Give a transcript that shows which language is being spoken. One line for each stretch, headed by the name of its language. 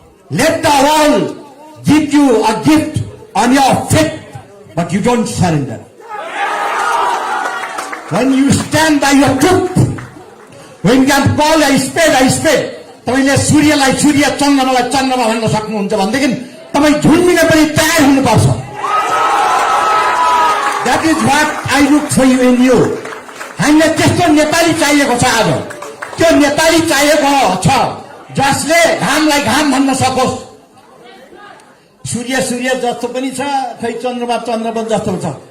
English: Let the world give you a gift on your faith, but you don't surrender. When you stand by your truth, when you can call a spade,
Nepali: तपाईले सूर्यलाई सूर्य, चन्द्रमालाई चन्द्रमा भन्न सक्नुहुन्छ भनेदेखि तपाई झुल्मिन पनि तयार हुनुपर्छ.
English: That is what I look for you in you.
Nepali: हामीलाई त्यस्तो नेपाली चाहिएको छ आज. त्यो नेपाली चाहिएको छ जसले घामलाई घाम भन्न सकोस्. सूर्य जस्तो पनि छ, खै चन्द्रमा जस्तो छ.